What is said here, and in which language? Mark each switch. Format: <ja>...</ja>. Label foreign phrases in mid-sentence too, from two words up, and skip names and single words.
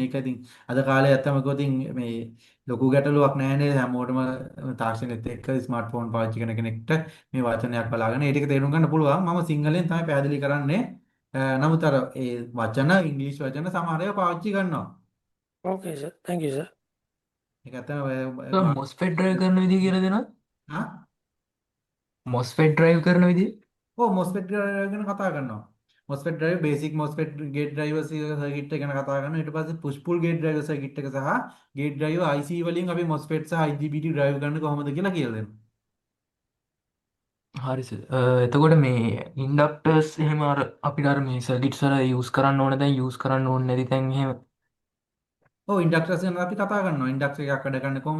<si>ඒක ඉතින් අද කාලේ ඇත්තම කිව්වොත් මේ ලොකු ගැටලුවක් නැහැ නේද හැමෝටම තාක්ෂණෙත් එක්ක ස්මාර්ට්ෆෝන් පාවිච්චි කරන කෙනෙක්ට මේ වචනයක් බලාගෙන ඒ ටික තේරුම් ගන්න පුළුවන්. මම සිංහලෙන් තමයි පැහැදිලි කරන්නේ. නමුත් අර ඒ වචන ඉංග්‍රීසි වචන සමහර ඒවා පාවිච්චි කරනවා.</si> <en>okay sir. thank you සර්.</en> <si>ඒක ඇත්තම</si> <en>MOSFET drive</en> <si>කරන විදිය කියලා දෙනවා. හා</si> <en>MOSFET drive</en> <si>කරන විදිය. ඔව් MOSFET ගැන කතා කරනවා.</si> <en>MOSFET drive basic MOSFET gate driver circuit</en> <si>එක ගැන කතා කරනවා. ඊට පස්සේ</si> <en>push pull gate driver circuit</en> <si>එක සහ</si> <en>gate driver IC</en> <si>වලින් අපි MOSFET සහ</si> <en>IGBT drive</en> <si>ගන්න කොහොමද කියලා කියලා දෙනවා. හරි සර්. එතකොට මේ ඉන්ඩක්ටර්ස් එහෙම අර අපිට අර මේ සර්කිට්ස් වල යූස් කරන්න ඕන දැන් යූස් කරන්න ඕනේ නැති තැන් එහෙම. ඔව් ඉන්ඩක්ටර්ස් ගැන අපි කතා කරනවා. ඉන්ඩක්ටර් එකක් වැඩ කරන්නේ කොහොමද?</si>